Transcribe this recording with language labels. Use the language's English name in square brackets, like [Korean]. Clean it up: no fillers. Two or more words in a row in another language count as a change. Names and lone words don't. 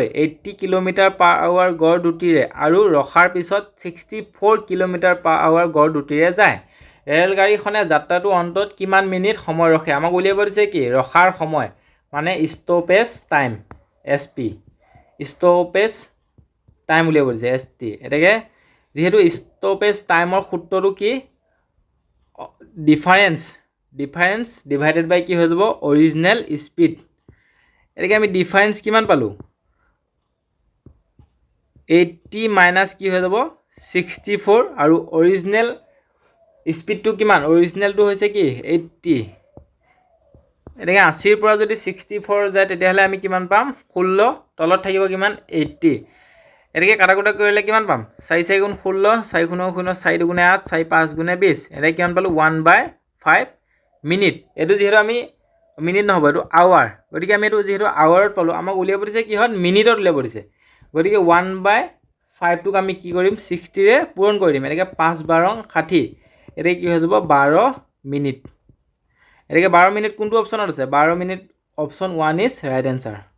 [Assamese] 80 কিলোমিটাৰ [English] per hour [Assamese] গড় দুটিৰে আৰু ৰখাৰ পিছত 64 কিলোমিটাৰ [English] per hour [Assamese] গড় দুটিৰে যায় ৰেল গাড়ীখনে যাত্ৰাটো অন্তত কিমান মিনিট সময় ৰখে আমাক উলিয়াব দিছে কি ৰখাৰ সময় মানে [English] stoppage time [Assamese] এসপি [English] stoppage time [Assamese] উলিয়াব দিছে এসটি এটাকে যেহেতু ষ্টপেজ টাইমৰ সূত্ৰটো কি [English] difference divided by [Assamese] কি হৈ যাব [English] original speed [Assamese] এটাকে আমি difference কিমান পালো 80 minus কি হৈ যাব 64 আৰু [English] original speed [Assamese] টো কিমান original টো হৈছে কি 80 এটাকে 80 ৰ পৰা যদি 64 যায় তেতিয়াহলে আমি কিমান পাম 16 তলত থাকিব কিমান 80 এটাকে কাটাকুটা কৰিলে কিমান পাম 4 4 গুণ 16 4 গুণ 0 4 গুণ 8 4 5 গুণ 20 এটা কিমান পালো 1/5 মিনিট এটো যেহেতু আমি মিনিট নহব এটো আৱাৰ গতিকে আমি এটো যেহেতু আৱাৰত পালো আমাক উলিয়াব দিছে কি হয় মিনিটত উলিয়াব দিছে গতিকে 1/5 টোক আমি কি কৰিম 60 ৰে পূৰণ কৰি দিম এটাকে 5 12 60 এটা কি হৈ যাব 12 মিনিট এটাকে 12 মিনিট কোনটো অপচনত আছে 12 মিনিট অপচন 1 [English] is right answer